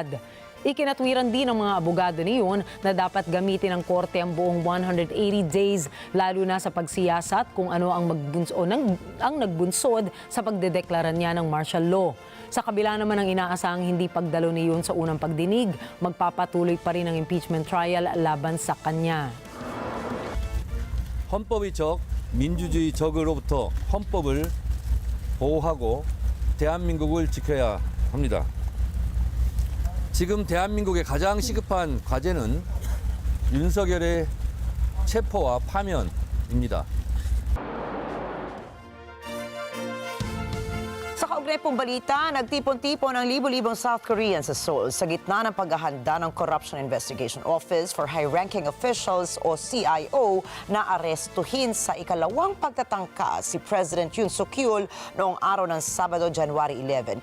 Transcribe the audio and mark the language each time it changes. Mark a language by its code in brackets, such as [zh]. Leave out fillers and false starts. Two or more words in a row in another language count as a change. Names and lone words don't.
[tl] Ikinatwiran din ng mga abogado ni Yoon na dapat gamitin ng korte ang buong 180 days lalo na sa pagsiyasat kung ano ang nagbunsod sa pagdedeklara niya ng [en] martial law. [tl] Sa kabila naman ng inaasahang hindi pagdalo ni Yoon sa unang pagdinig, magpapatuloy pa rin ang [en] impeachment trial [tl] laban sa kanya. [ko] 헌법의 적, 민주주의 적으로부터 헌법을 보호하고 대한민국을 지켜야 합니다. 지금 대한민국의 가장 시급한 과제는 윤석열의 체포와 파면입니다. [tl] Sa kaugnay pong balita, nagtipon-tipon ang libo-libong [en] South Koreans [tl] sa Seoul sa gitna ng paghahanda ng Corruption Investigation Office for High-Ranking Officials o CIO na arestuhin sa ikalawang pagtatangka si President Yoon Suk-yeol noong araw ng Sabado, January 11.